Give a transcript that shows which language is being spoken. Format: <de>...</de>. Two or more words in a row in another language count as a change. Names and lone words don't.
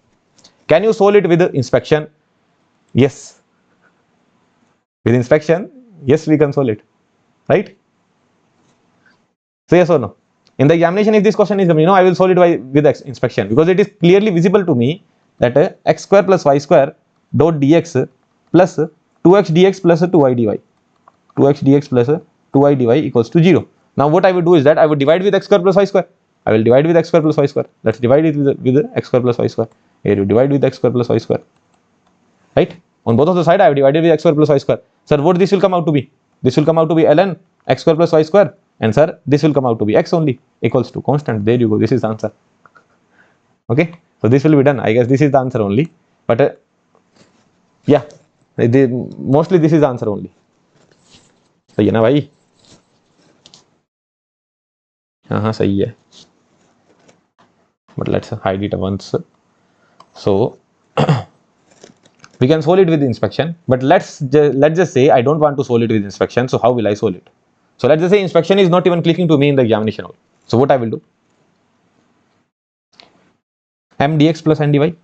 <en>Can you solve it with inspection? Yes. With inspection, yes, we can solve it. Right? Say yes or no. In the examination, if this question is coming, I will solve it with inspection, because it is clearly visible to me that x square plus y square dot dx plus 2x dx plus 2y dy. 2x dx plus 2y dy equals to 0. Now what I would do is that I would divide with x square plus y square. I will divide with x square plus y square. Let's divide it with x square plus y square. Here you divide with x square plus y square. Right? On both of the side I have divided with x square plus y square. Sir, what this will come out to be? This will come out to be ln x square plus y square. And sir, this will come out to be x only equals to constant. There you go. This is the answer. Okay. So this will be done. I guess this is the answer only. But yeah, mostly this is the answer only.</en> <hi>सही है ना भाई? हाँ सही है.</hi> <en>But let's hide it once. So we can solve it with inspection. But let's just say I don't want to solve it with inspection. So how will I solve it? So let's just say inspection is not even clicking to me in the examination hall. So what I will do? M dx plus n dy.</en>